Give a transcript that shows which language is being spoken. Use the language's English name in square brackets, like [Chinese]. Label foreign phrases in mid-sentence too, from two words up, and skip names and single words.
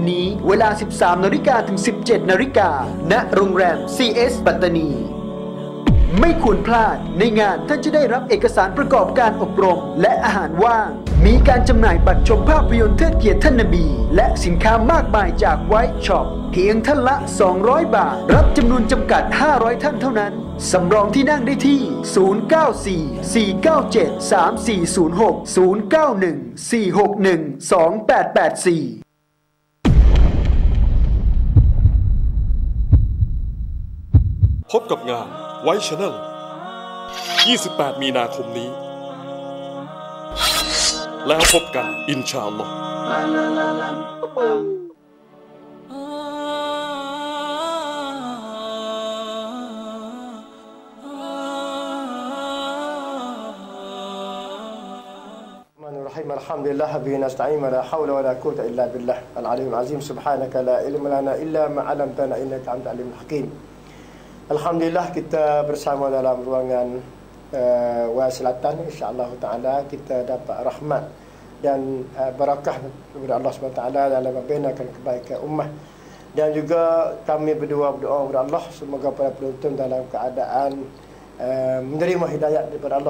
[Thai] นี้เวลา 13 นาฬิกาถึง 17 นาฬิกาณโรงแรม CS ปัตตานีไม่ควรพลาดในงานท่านจะได้รับเอกสารประกอบการอบรมและอาหารว่างมีการจำหน่ายบัตรชมภาพยนตร์เทิดเกียรติท่านนบีและสินค้ามากมายจากไวท์ช็อปเพียงท่านละ200 บาทรับจำนวนจำกัด500ท่านเท่านั้นสำรองที่นั่งได้ที่0944973406 091 461 2884 พบกับงานไวท์ชาแนล 28 มีนาคมนี้แล้วพบกัน [Arabic] إن شاء الله الحمد لله به نستعين ولا حول ولا قوة إلا بالله العلي العظيم سبحانك لا علم لنا إلا ما علمتنا إنك أنت العليم الحكيم. [Malay] Alhamdulillah kita bersama dalam ruangan Wai Selatan [Arabic] إن شاء الله تعالى [Malay] kita dapat rahmat dan barakah daripada Allah [Arabic] سبحانه تعالى [Malay] dalam membinakan kebaikan ummah dan juga kami berdua berdoa kepada Allah semoga para penonton dalam keadaan menerima hidayah daripada Allah.